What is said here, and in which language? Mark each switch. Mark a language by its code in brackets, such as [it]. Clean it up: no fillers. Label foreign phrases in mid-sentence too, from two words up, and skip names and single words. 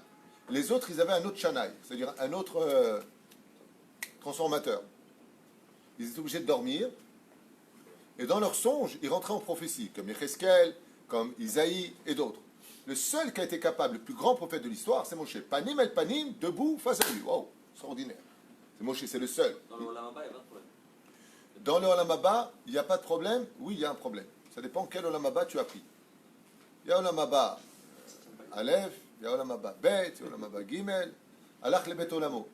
[fr] Les autres, ils avaient un autre shanaï, c'est-à-dire un autre transformateur. Ils étaient obligés de dormir. Et dans leurs songes, ils rentraient en prophétie, comme Yecheskel, comme Isaïe et d'autres. Le seul qui a été capable, le plus grand prophète de l'histoire, c'est Moshe. [he] Panim el panim, [fr] debout face à lui. Wow, extraordinaire. C'est Moshe, c'est le seul. Dans le [he] Olam Haba, [fr] il n'y a pas de problème. Dans le [he] Olam Haba, [fr] il n'y a pas de problème. Oui, il y a un problème. Ça dépend quel [he] Olam Haba [fr] tu as pris. Il y a [he] Olam Haba Aleph, [fr] il y a [he] Olam Haba Bet, [fr] il y a [he] Olam Haba Gimel, Alach le Bet Olamo.